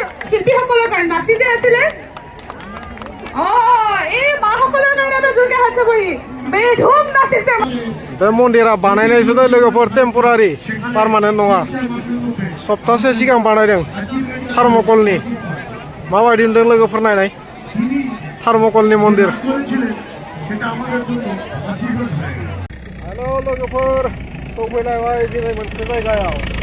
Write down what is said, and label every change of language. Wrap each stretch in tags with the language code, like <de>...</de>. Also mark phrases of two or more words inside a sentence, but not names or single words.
<as>শিল্পীসকলৰ কাৰণে নাচি যে আছিলে এই মাসকলৰ কাৰণে এটা জোৰকে হাত চাপৰি বেধুম নাচিছে</as> <brx>बे मन्दिरा बानायनायसो दै लोगोफोर</brx> <en>temporary permanent</en> <brx>नङा सप्तासे सिगां बानायदों थार्मकलनि माबायदि नुदों लोगोफोर नायनाय थार्मकलनि मन्दिर हेल' लोगोफोर सफैलायबाय दिनै मोनसे जायगायाव</brx>